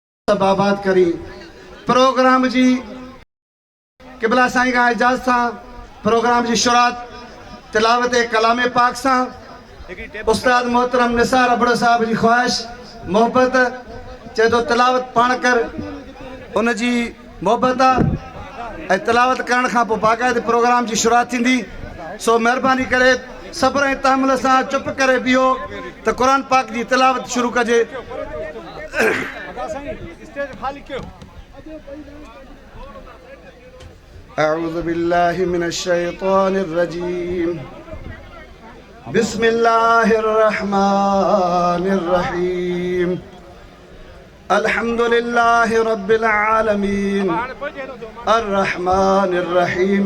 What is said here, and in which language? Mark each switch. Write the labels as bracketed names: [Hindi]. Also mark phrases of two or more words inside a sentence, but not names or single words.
[Sindhi] सब आबाद करी प्रोग्राम जी क़िबला साईं का इजाज़त सां प्रोग्राम जी शुरुआत तिलावत कलाम पाक सां उस्ताद मोहतरम निसार अबड़ साहब जी ख्वाहिश मोहब्बत चे तो तिलावत पाण कर उन जी मोहब्बत आहे तिलावत करण खां पोइ बाक़ायदे प्रोग्राम जी शुरुआत थींदी। सो महिरबानी करे सब्र ऐं तहमुल सां चुप करे बीहो त क़ुर पाक जी तिलावत शुरू कजे। [Arabic] أعوذ بالله من الشيطان الرجيم بسم الله الرحمن الرحيم الحمد لله رب العالمين الرحمن الرحيم